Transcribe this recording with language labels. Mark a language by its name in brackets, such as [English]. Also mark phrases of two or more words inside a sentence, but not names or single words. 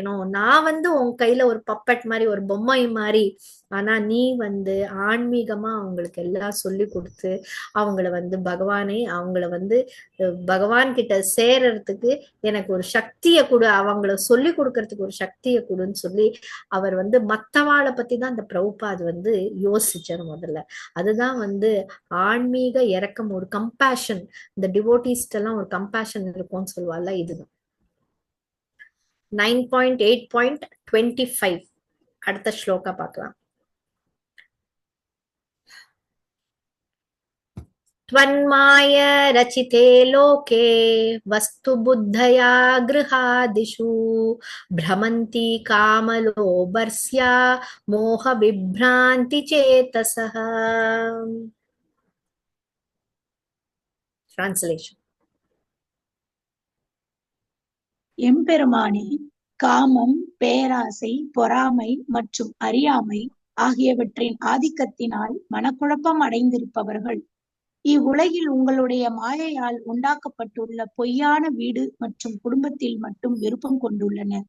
[Tamil] நான் வந்து உன் கையில ஒரு பப்பட் மாதிரி ஒரு பொம்மை மாதிரி ஆனா நீ வந்து ஆன்மீகமா அவங்களுக்கு எல்லாம் சொல்லி கொடுத்து அவங்கள வந்து பகவான் கிட்ட சேர்றதுக்கு எனக்கு ஒரு சக்தியை கொடு, அவங்கள சொல்லி கொடுக்கறதுக்கு ஒரு சக்தியை கொடுன்னு சொல்லி அவர் வந்து மத்தவாளை பத்தி தான் இந்த பிரபுபாத் வந்து யோசிச்சார் முதல்ல. அதுதான் வந்து ஆன்மீக இரக்கம், ஒரு கம்பேஷன். இந்த டிவோட்டிஸ்ட் எல்லாம் ஒரு கம்பேஷன் இருக்கும்னு சொல்லுவாள்ல, இதுதான். 9.8.25 அடுத்த ஸ்லோகா பார்க்கலாம். [Sanskrit] त्वन्माय रचिते लोके वस्तु बुद्धया गृहादिषु भ्रमन्ति कामलोभर्स्या मोह विभ्रान्ति चेतसः. [English] Translation. [Tamil] எம்பெருமானே, காமம், பேராசை, பொறாமை மற்றும் அறியாமை ஆகியவற்றின் ஆதிக்கத்தினால் மனக்குழப்பம் அடைந்திருப்பவர்கள் இவ்வுலகில் உங்களுடைய மாயையால் உண்டாக்கப்பட்டுள்ள பொய்யான வீடு மற்றும் குடும்பத்தில் மட்டும் விருப்பம் கொண்டுள்ளனர்.